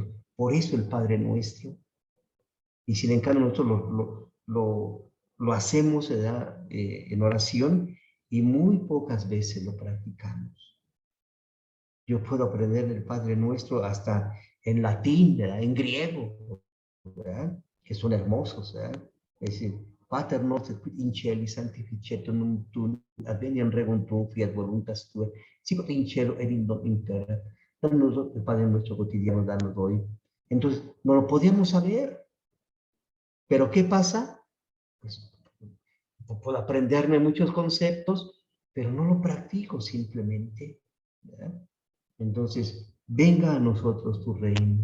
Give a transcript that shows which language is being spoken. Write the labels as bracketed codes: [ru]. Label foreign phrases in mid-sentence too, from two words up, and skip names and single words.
[es] Por eso el Padre Nuestro. Y sin en cambio nosotros lo hacemos, ¿verdad? En oración y muy pocas veces lo practicamos. Yo puedo aprender el Padre Nuestro hasta en latín, ¿verdad? En griego, ¿verdad? Que son hermosos, ¿verdad? Es decir, [la] Pater noster qui in cieli sanctificetur nomen tuum, adveniam regnum tuum, fiat voluntas tua, sicut in cielo ed in terra. [es] Danos el Padre Nuestro cotidiano, danos hoy. Entonces, no lo podíamos saber. Pero ¿qué pasa? Pues puedo aprenderme muchos conceptos, pero no lo practico simplemente, ¿verdad? Entonces, venga a nosotros tu reino.